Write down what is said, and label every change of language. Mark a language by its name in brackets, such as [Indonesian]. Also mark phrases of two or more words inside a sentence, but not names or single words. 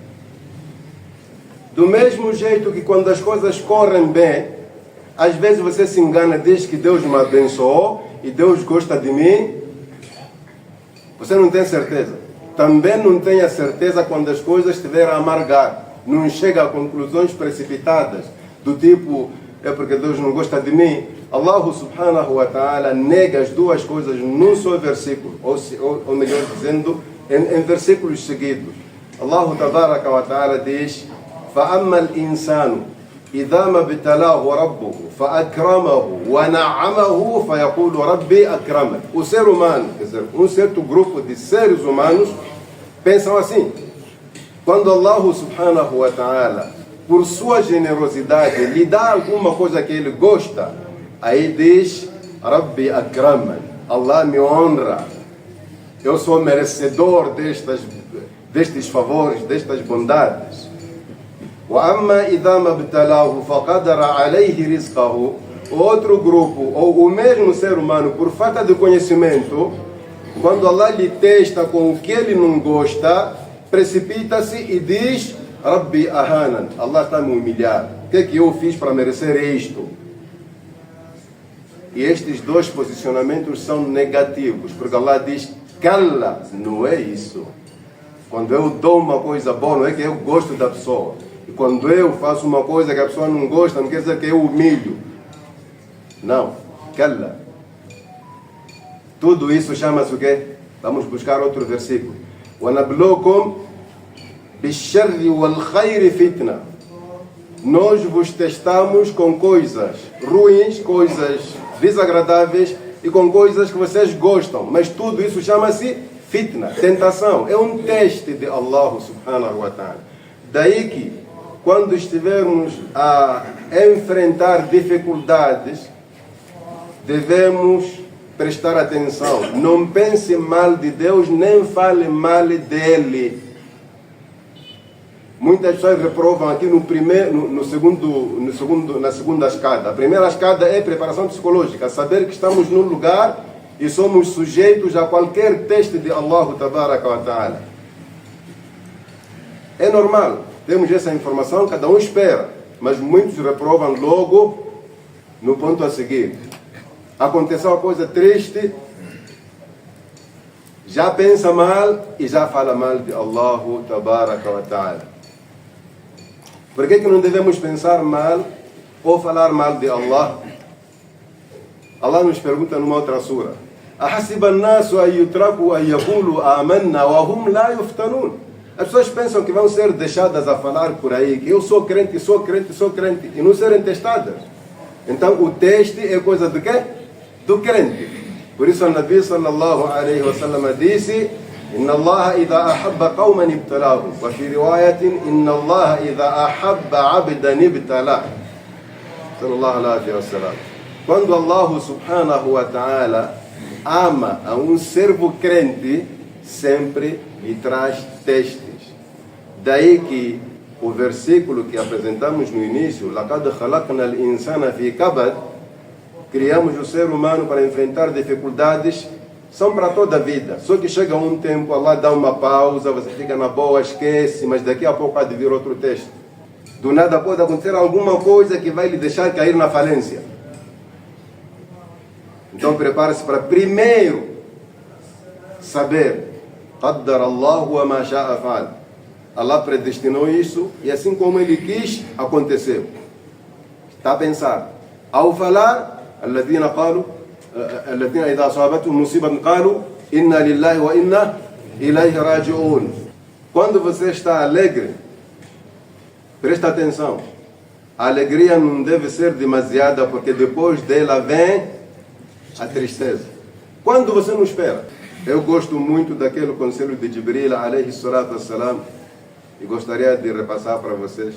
[Portuguese] Do mesmo jeito que quando as coisas correm bem, às vezes você se engana, diz que Deus me abençoou e Deus gosta de mim. Você não tem certeza. Também não tenha certeza quando as coisas estiverem a amargar. Não chega a conclusões precipitadas, do tipo, é porque Deus não gosta de mim. [Arabic] الله سبحانه وتعالى [Portuguese] nega as duas coisas num só versículo, ou melhor dizendo, em versículos seguidos. [Arabic] الله تبارك وتعالى [Portuguese] diz: [Arabic] فَأَمَّا الْإِنسَانُ إِذَا مَا ابْتَلَاهُ رَبُّهُ فَأَكْرَمَهُ وَنَعَّمَهُ فَيَقُولُ رَبِّي أَكْرَمَنِ. [Portuguese] O ser humano, quer dizer, um certo grupo de seres humanos pensam assim. Quando [Arabic] الله سبحانه وتعالى, [Portuguese] por sua generosidade, lhe dá alguma coisa que ele gosta, aí diz: [Arabic] ربي أكرمن, [Portuguese] Allah me honra, eu sou merecedor destes favores, destas bondades. [Arabic] وَأَمَّا إِذَا مَا ابْتَلَاهُ فَقَدَرَ عَلَيْهِ رِزْقَهُ. [Portuguese] Outro grupo, ou o mesmo ser humano, por falta de conhecimento, quando Allah lhe testa com o que ele não gosta, precipita-se e diz: [Arabic] ربي أهانن, [Portuguese] Allah está me humilhar. O que é que eu fiz para merecer isto? E estes dois posicionamentos são negativos, porque Allah diz: Kalla, não é isso. Quando eu dou uma coisa boa, não é que eu gosto da pessoa. E quando eu faço uma coisa que a pessoa não gosta, não quer dizer que eu humilho. Não, Kalla. Tudo isso chama-se o quê? Vamos buscar outro versículo. [Arabic] وَنَبْلُوكُمْ بِالشَّرِّ وَالْخَيْرِ فِتْنَةً. [Portuguese] Nós vos testamos com coisas ruins, coisas desagradáveis e com coisas que vocês gostam. Mas tudo isso chama-se fitna, tentação. É um teste de [Arabic] الله سبحانه وتعالى. [Portuguese] Daí que, quando estivermos a enfrentar dificuldades, devemos prestar atenção. Não pense mal de Deus, nem fale mal dele. Muitas pessoas reprovam aqui na segunda escada. A primeira escada é preparação psicológica, saber que estamos num lugar e somos sujeitos a qualquer teste de [Arabic] الله تبارك وتعالى. [Portuguese] É normal, temos essa informação, cada um espera, mas muitos reprovam logo no ponto a seguir. aconteceu uma coisa triste, já pensa mal e já fala mal de [Arabic] الله تبارك وتعالى. [Portuguese] Por que não devemos pensar mal ou falar mal de Allah? Allah nos pergunta numa outra sura: [Arabic] أحسب الناس أن يتركوا أن يقولوا آمنا وهم لا يفتنون. [Portuguese] As pessoas pensam que vão ser deixadas a falar por aí que eu sou crente, sou crente, sou crente, e não serem testadas. Então o teste é coisa do quê? Do crente. Por isso o [Arabic] النبي صلى الله عليه وسلم [Portuguese] disse: [Arabic] إن الله إذا أحب قوما ابتلاهم وفي رواية إن الله إذا أحب عبدا ابتلاه. صلى الله عليه وسلم. [Portuguese] Quando [Arabic] الله سبحانه وتعالى [Portuguese] ama a um servo crente, sempre lhe traz testes. Daí que o versículo que apresentamos no início, [Arabic] لَقَدْ خَلَقْنَا الْإِنسَانَ فِي كَبَدٍ, [Portuguese] criamos o ser humano para enfrentar dificuldades, são para toda a vida. Só que chega um tempo, Allah dá uma pausa, você fica na boa, esquece, mas daqui a pouco há de vir outro teste. Do nada pode acontecer alguma coisa que vai lhe deixar cair na falência. Então prepare-se para primeiro saber: [Arabic] قَدَّرَ اللَّهُ وَمَا شَاءَ فَعَلَ. [Portuguese] Allah predestinou isso e assim como Ele quis, aconteceu. Está a pensar. Ao falar, [Arabic] الذين قالوا الذين إذا أصابتهم مصيبة قالوا إنا لله وإنا إليه راجعون. [Portuguese] Quando você está alegre, presta atenção. A alegria não deve ser demasiada, porque depois dela vem a tristeza. Quando você não espera. Eu gosto muito daquele conselho de Jibril [Arabic] عليه الصلاة والسلام, [Portuguese] e gostaria de repassar para vocês.